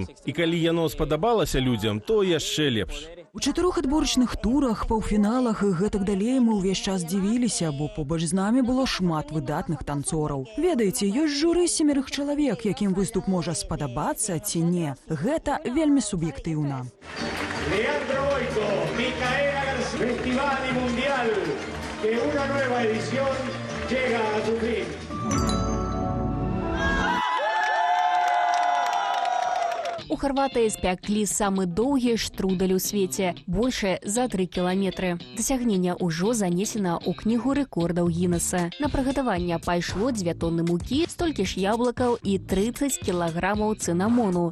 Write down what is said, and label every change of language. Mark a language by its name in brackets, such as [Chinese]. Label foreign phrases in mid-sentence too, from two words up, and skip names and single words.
[Belarusian] І калі яно спадабалася людзям, то яшчэ лепш. У 4 адборачных турах, паўфіналах і гэтак далей мы ўвесь час дзівіліся, бо побач з намі было шмат выдатных танцораў. Ведаеце, ёсць журы 7 чалавек, якім выступ можа спадабацца ці не. Гэта вельмі суб'ектыўна. [Spanish] Leandro Boico, Micaela García, Festival Mundial, que una nueva edición llega a su fin. [Belarusian] У Харватыі спяклі самы доўгі штрудель у свеце, больше за 3 кіламетры. Дасягнення ўжо занесена ў кнігу рэкордаў Гіннеса. На прыгатаванне пайшло 2 тонны мукі, столькі ж яблыкаў і 30 кілаграмаў цынамону.